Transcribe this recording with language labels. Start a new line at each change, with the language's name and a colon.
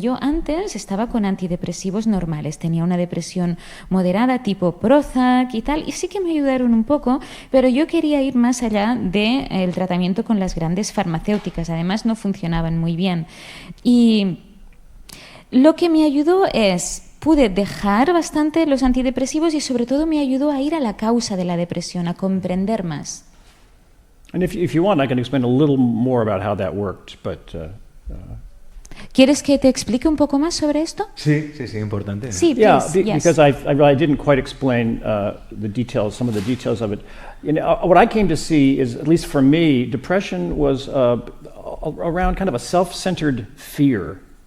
Spanish: Yo antes estaba con antidepresivos normales, tenía una depresión moderada tipo Prozac y tal, y sí que me ayudaron un poco, pero yo quería ir más allá del tratamiento con las grandes farmacéuticas, además no funcionaban muy bien. Y lo que me ayudó pude dejar bastante los antidepresivos y sobre todo me ayudó a ir a la causa de la depresión, a comprender más.
English: And if you want, I can explain a little more about how that worked, but
Spanish: ¿Quieres que te explique un poco más sobre esto? Sí, importante. Sí,
English: please, yes. Because I really didn't quite explain the details, some of the details of it. What I came to see is, at least for me, depression was around kind of a self-centered fear.